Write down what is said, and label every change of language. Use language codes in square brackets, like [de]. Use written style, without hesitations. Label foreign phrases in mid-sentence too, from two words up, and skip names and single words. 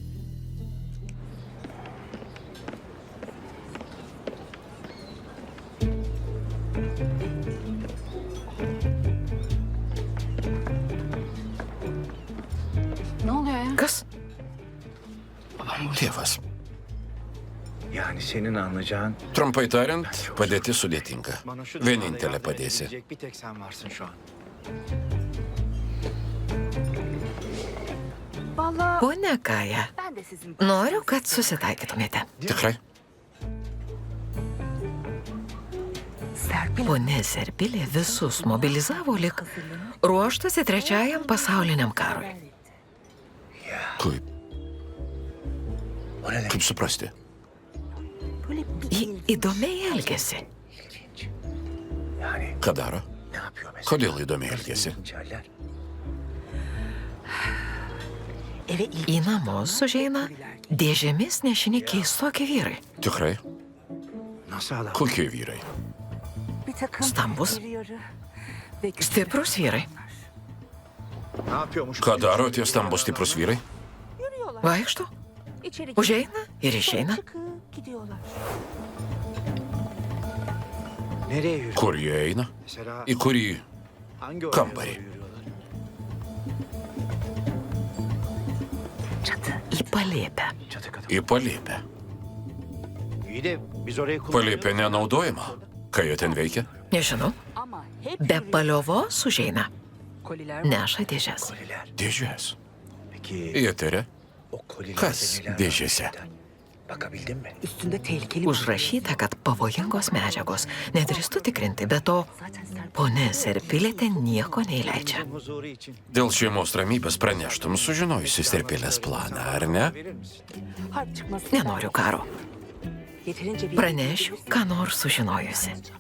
[lt] Kas? Tėvas. [tr] Yani senin anlayacağın [lt] Trumpai tariant, padėtis sudėtinga. [tr] bana şu [lt] Vienintelė [tr] yardım [lt] padėsi. [tr] edebilecek bir tek sen varsın şu an. [lt] Pone Kaja, noriu, kad susitaikytumėte. Tikrai? Pone Serpilė visus mobilizavo lik ruoštasi 3 pasauliniam karui. Kaip? [tr] O ne demek? [lt] Kaip suprasti? Ji įdomiai elgesi. [tr] Yani [lt] Ką daro? [tr] ne yapıyor mesela? [lt] Kodėl įdomiai elgesi? [tr] Hünkârlar. [lt] Į namus užeina dėžėmis nešini keistokie vyrai. Tikrai? [tr] Nasıl adam? [lt] Kokie vyrai? Stambus, stiprus vyrai. [tr] Ne yapıyormuş? [lt] Ką daro tie stambus stiprus vyrai? Vaikšto, užeina ir išeina. [tr] Nereye yürüyor? [lt] Kur jie eina? [tr] Mesela [lt] Į kurį? [tr] hangi [lt] kambarį? [tr] oraya doğru yürüyorlar? [lt] Į palėpę. [tr] Çatı katı. [lt] Į palėpę. [tr] İyi de biz orayı [lt] Palėpė nenaudojama. Ką jie ten veikia? Nežinau, be paliovos užeina. Neša dėžes. [tr] Koliler. [lt] Dėžės. [tr] Peki [lt] Į eterę. [tr] o kolilerde [lt] Kas [tr] neler var [lt] dėžėse? [tr] gerçekten? Bakabildin mi? [lt] Užrašyta, kad pavojingos medžiagos. Nedrįstu tikrinti, bet to ponė Serpilė ten nieko neįleidžia. [tr] Huzuru için [lt] Dėl šeimos ramybės praneštum sužinojusi Serpilės planą, ar ne? [tr] verir misin? [lt] Nenoriu karo. Pranešiu, ką nors sužinojusi.